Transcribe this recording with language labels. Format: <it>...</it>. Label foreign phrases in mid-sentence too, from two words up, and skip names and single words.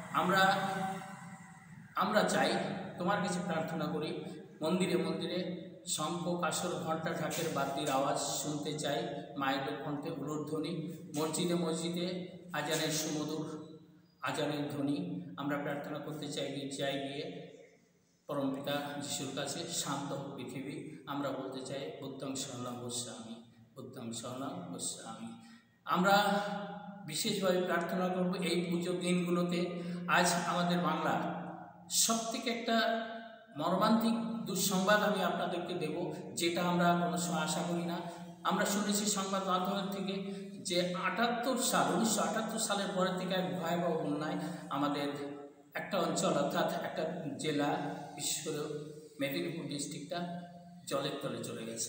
<bn>আমরা চাই, তোমার কাছে প্রার্থনা করি, মন্দিরে মন্দিরে শঙ্খ, কাসর, ঘণ্টা, ঢাকের বাদ্যির আওয়াজ শুনতে চাই, মায়ের কণ্ঠে উলুধ্বনি, মসজিদে মসজিদে আজানের সুমধুর আজানের ধ্বনি আমরা প্রার্থনা করতে চাই গিয়ে পরমপিতা যিশুর কাছে, শান্ত হোক পৃথিবী। আমরা বলতে চাই</bn> <pi>বুদ্ধং শরণং গচ্ছামি, বুদ্ধং শরণং গচ্ছামি।</pi> <bn>আমরা বিশেষভাবে প্রার্থনা করব এই পুজোর দিনগুলোতে। আজ আমাদের বাংলা সবথেকে একটা মর্মান্তিক দুঃসংবাদ আমি আপনাদেরকে দেব, যেটা আমরা কোনো সময় আশা করি না। আমরা শুনেছি সংবাদ মাধ্যমের থেকে যে 1978 সালের পরের থেকে এক ভয়াবহ বন্যায় আমাদের একটা অঞ্চল, অর্থাৎ একটা জেলা, বিশেষ করে মেদিনীপুর ডিস্ট্রিক্টটা জলের তলে চলে গেছে।</bn>